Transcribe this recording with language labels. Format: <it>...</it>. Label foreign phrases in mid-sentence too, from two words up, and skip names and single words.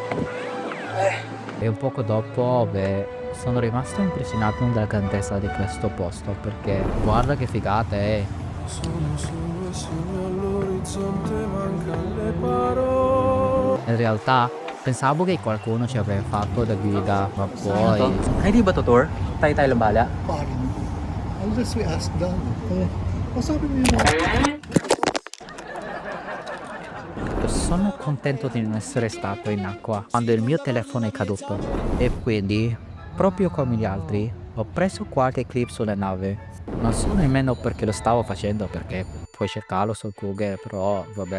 <it>e un poco dopo, sono rimasto impressionato dalla grandezza di questo posto perché guarda che figata è. In realtà pensavo che qualcuno ci avrebbe fatto da guida, ma poi</it> <tl>Ay, di ba to tour? Tayo-tayo lang bala. Parang,</tl> <en>unless we ask them,</en> <tl>masabi mo yun.</tl> <it>sono contento di non essere stato in acqua quando il mio telefono è caduto. E quindi, proprio come gli altri, ho preso qualche clip sulla nave. Non so nemmeno perché lo stavo facendo, perché puoi cercarlo su Google, però vabbè.</it>